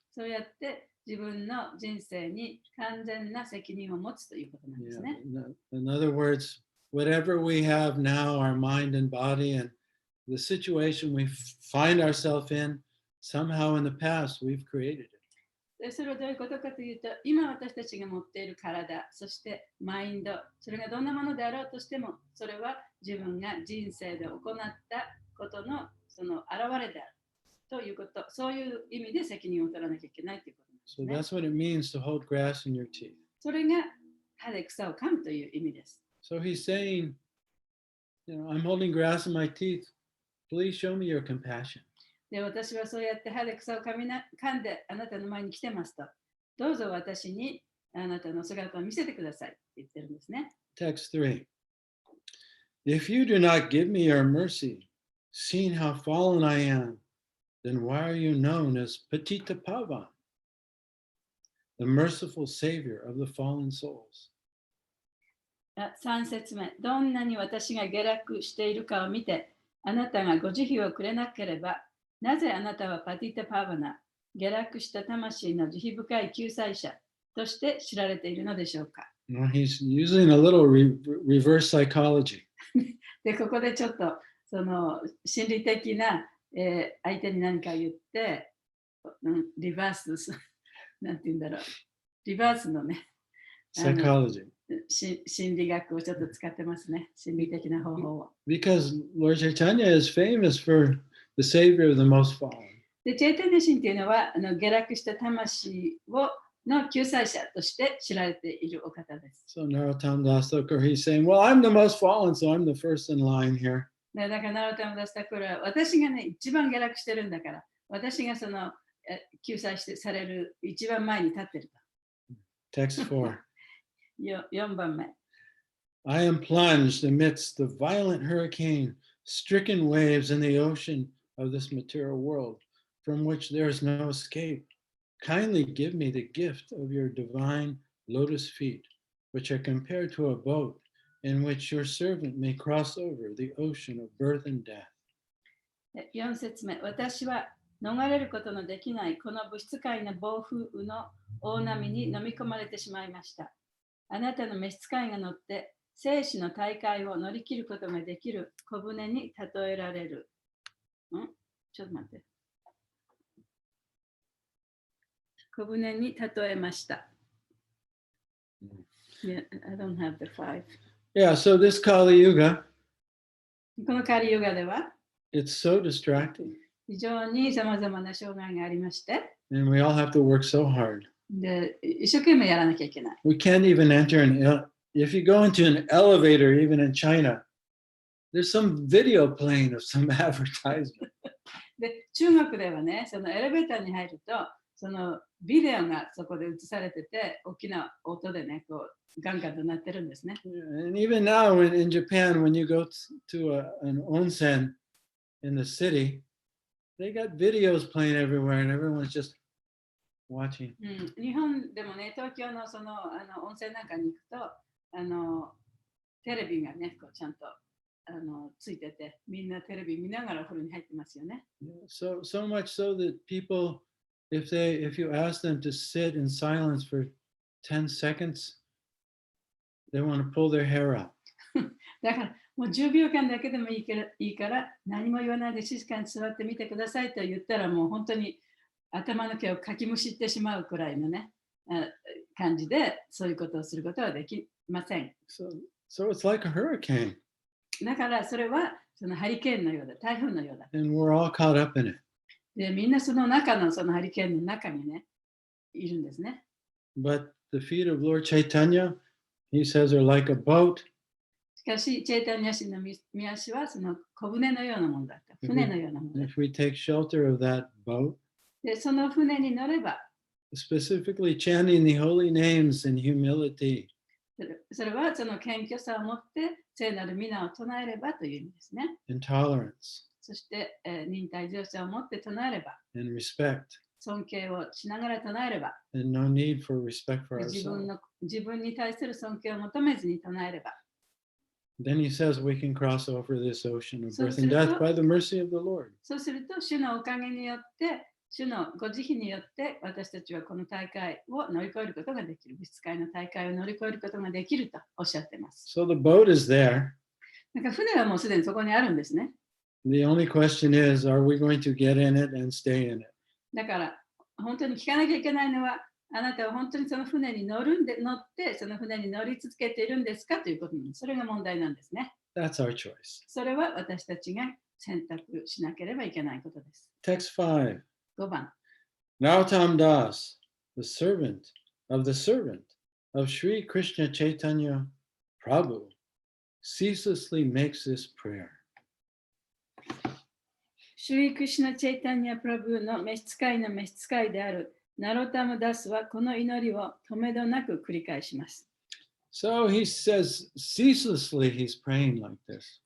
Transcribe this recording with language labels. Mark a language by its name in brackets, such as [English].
[Japanese] そうやって自分の人生に完全な責任を持つということなんですね。 [English] In other words, whatever we have now, our mind and body, and the situation we find ourselves in, somehow in the past, we've created it. [Japanese] でそれはどういうことかというと、今私たちが持っている体、そしてマインド、それがどんなものであろうとしても、それは自分が人生で行ったことのその現れであるということ、そういう意味で責任を取らなきゃいけないということなんですね。 [English] So that's what it means to hold grass in your teeth. [Japanese] それが歯で草を噛むという意味です。 [English] So he's saying, I'm holding grass in my teeth. Please show me your compassion. [Japanese] で、私はそうやって歯で草を噛んであなたの前に来てますと、どうぞ私にあなたの姿を見せてくださいって言ってるんですね。 [English] Text 3. If you do not give me your mercy, seeing how fallen I am, then why are you known as Patita Pavan, the merciful savior of the fallen souls? [Japanese] 3節目、どんなに私が下落しているかを見て、あなたがご慈悲をくれなければ、なぜあなたはパティタパーバナ、下落した魂の慈悲深い救済者として知られているのでしょうか。 [English] He's using a little reverse psychology. [Japanese] で、ここでちょっとその心理的な、相手に何か言って、リバース、なんて言うんだろう、リバースのね、 [English] Psychology. [Japanese] 心理学をちょっと使ってますね、心理的な方法を。 [English] Because Lord Chaitanya is famous for the savior of the most fallen. [Japanese] で、チェイタニア神というのは下落した魂の救済者として知られているお方です。 [English] So Narottam Das Thakur, he's saying, well, I'm the most fallen, so I'm the first in line here. [Japanese] だからナロタムダスタクルは私がね、一番下落してるんだから、私がその救済される一番前に立ってると。 [English] Text 4. [Japanese] 4番目。 [English] I am plunged amidst the violent hurricane, stricken waves in the ocean of this material world, from which there is no escape. Kindly give me the gift of your divine lotus feet, which are compared to a boat in which your servant may cross over the ocean of birth and death. [Japanese] 4節目、私は逃れることのできないこの物質界の暴風雨の大波に飲み込まれてしまいました。あなたの召使いが乗って生死の大海を乗り切ることができる小舟に例えられる。ちょっと待って。小舟に例えました。 [English] Yeah, I don't have the 5. Yeah, so this Kali Yuga, [Japanese] このカリヨガでは [English] it's so distracting. [Japanese] 非常にさまざまな障害がありまして、 [English] And we all have to work so hard. [Japanese] で一生懸命やらなきゃいけない。 [English] We can't even enter if you go into an elevator, even in China, there's some video playing of some advertisement. [Japanese] で、中国ではね、そのエレベーターに入ると、そのビデオがそこで映されてて、大きな音でね、こうガンガンと鳴ってるんですね。 [English] And even now in Japan, when you go to an onsen in the city, they got videos playing everywhere and everyone's just watching. [Japanese] 日本でもね、東京のその温泉なんかに行くと、テレビがね、こうちゃんとついてて、みんなテレビ見ながらお風呂に入ってますよね。 [English] So much so that people, if you ask them to sit in silence for 10 seconds, they want to pull their hair out. [Japanese] だからもう10秒間だけでもいいから何も言わないで静かに座ってみてくださいと言ったらもう本当に頭の毛をかきむしってしまうくらいのね感じでそういうことをすることはできません。 [English] So it's like a hurricane. [Japanese] だからそれはそのハリケーンのようだ、台風のようだ。 [English] And we're all caught up in it. [Japanese] で、みんなその中のそのハリケーンの中にね、いるんですね。 [English] But the feet of Lord Chaitanya, he says, are like a boat. [Japanese] しかし、チェイタニア神の御足はその小舟のようなものだった。船のようなものだった。 [English] If we take shelter of that boat, [Japanese] で、その船に乗れば、 [English] specifically chanting the holy names in humility, [Japanese] それはその謙虚さを持って聖なる皆を唱えればという意味ですね。 [English] and tolerance, [Japanese] そして、忍耐強さを持って唱えれば、 [English] and respect, [Japanese] 尊敬をしながら唱えれば、 [English] and no need for respect for [Japanese] 自 [English] ourselves. [Japanese] 分に対する尊敬を求めずに唱えれば、 [English] Then he says we can cross over this ocean of So birth and death by the mercy of the Lord. [Japanese] そうすると、主のおかげによって、主のご慈悲によって、私たちはこの大会を乗り越えることができる。物質界の大会を乗り越えることができるとおっしゃっています。 [English] So the boat is there. [Japanese] なんか船はもうすでにそこにあるんですね。 [English] The only question is, are we going to get in it and stay in it? [Japanese] だから、本当に聞かなきゃいけないのは、あなたは本当にその船に乗って、その船に乗り続けているんですかということに、それが問題なんですね。 [English] That's our choice. [Japanese] それは私たちが選択しなければいけないことです。 [English] Text 5. [Japanese] 5番。 [English] Narottam Das, the servant of Sri Krishna Chaitanya Prabhu, ceaselessly makes this prayer. [Japanese] シュリー・クリシュナ・チェイタニア・プラブーの召使いの召使いであるナロタム・ダスはこの祈りを止めどなく繰り返します。 [English] So he says, ceaselessly he's praying like this.